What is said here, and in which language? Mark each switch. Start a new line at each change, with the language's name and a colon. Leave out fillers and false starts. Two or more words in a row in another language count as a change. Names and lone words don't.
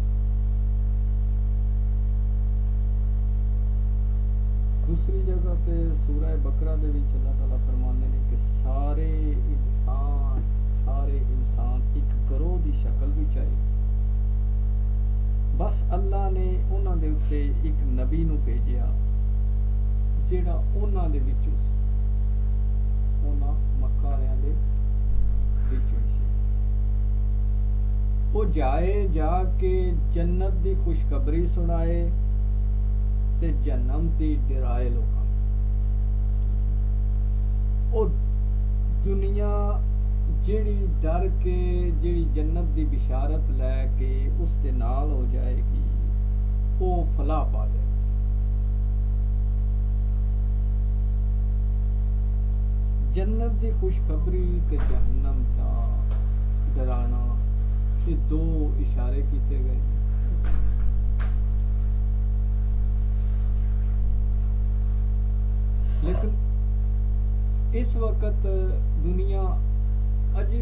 Punjabi: دوسری جگہ تے سورہ بقرہ دے وچ اللہ تعالیٰ فرماندے نے کہ سارے انسان ایک گروہ دی شکل وچ آئے بس اللہ نے انہاں دے اوتے ایک نبی نو بھیجیا جیڑا انہاں دے وچوں سی انہاں مکہ والےاں دے وچوں سی وہ جائے جا کے جنت دی خوشخبری سنائے تے جہنم تے ڈرائے لوکاں او دنیا جیڑی ڈر کے جیڑی جنت دی بشارت لے کے اس دے نال ہو جائے گی او فلاح پا جائے گی جنت دی خوشخبری تے جہنم دا ڈرانا یہ دو اشارے کیتے گئے لیکن اس وقت دنیا عجیب